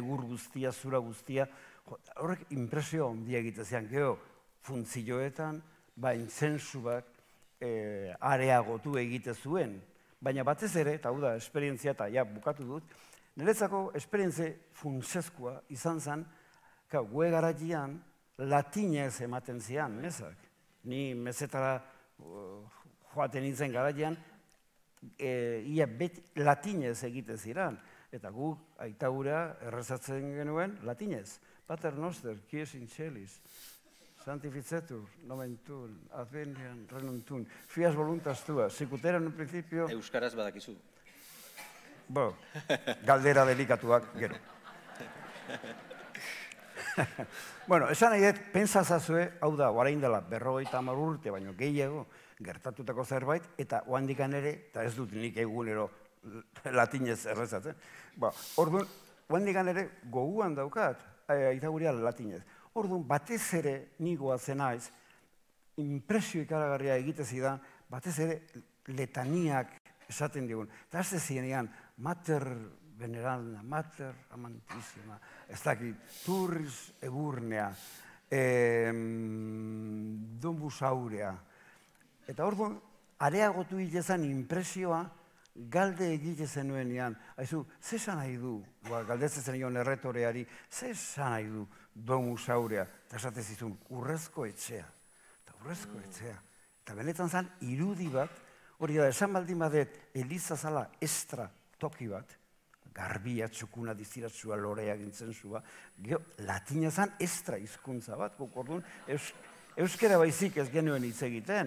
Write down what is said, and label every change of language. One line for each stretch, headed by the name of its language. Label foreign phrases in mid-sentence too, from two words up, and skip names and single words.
Basque: egur guztia, zura guztia, horrek impresio ondia egitezean, geho, funtzioetan, intzentsuak areagotu egite zuen, baina batez ere, eta hau da, esperientzia, eta ja, bukatu dut, niretzako esperientzia funtsezkoa izan zen, gue garatian, latinez ematen zian, mezak. Ni mezetara joaten nintzen garatian, ia beti latinez egite ziren, eta guk aitaura errezatzen genuen latinez.
Latin: Pater noster, quies in celis, santificetur, nomen tuum, adveniam regnum tuum, fias voluntas tua, sicut erat in principio...
Basque: Euskaraz badakizu. Galdera delikatuak, gero. Bueno, esan nahi dut, pentsazazue, hau da, orain dela 50 urte, baino gehiago, gertatutako zerbait, eta oandikan ere, eta ez dut nik egunero latinez errezatzen, orduan, oandikan ere goguan daukat, aitaguria latinez. Orduan, batez ere nigoatzen naiz, impresio ikaragarria egite zidan, batez ere letaniak esaten digun. Eta ez zinean,
Latin: mater veneranda, mater amantissima,
Basque: ez dakit,
Latin: turris egurnea, domus aurea.
Basque: Eta orduan, areagotu egiten impresioa, galde egite zenuenean, haizu, ze esan nahi du, galdetzen zen erretoreari, ze esan nahi du
Latin: domus aurea,
Basque: eta esatez izun, urrezko etxea, eta urrezko etxea. Eta benetan zen, irudi bat, hori da, esan baldin badet, Eliza zala estra toki bat, garbia, txukuna, diziratzua, lorea gintzen zua, latina zen estra hizkuntza bat, orduan, euskera baizik ez genuen hitz egiten.